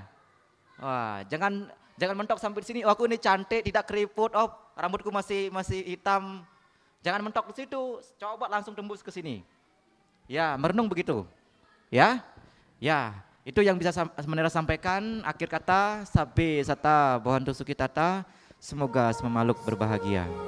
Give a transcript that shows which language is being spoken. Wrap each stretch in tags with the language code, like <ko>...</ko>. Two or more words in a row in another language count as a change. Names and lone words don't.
<id>Wah, jangan mentok sampai di sini. Oh, aku ini cantik, tidak keriput. Oh, rambutku masih hitam. Jangan mentok di situ, coba langsung tembus ke sini. Ya, merenung begitu. Ya, itu yang bisa Samanera sampaikan. Akhir kata,</id> <pi>sabe sata bohantu sukitata.</pi> <id>Semoga semua makhluk berbahagia.</id>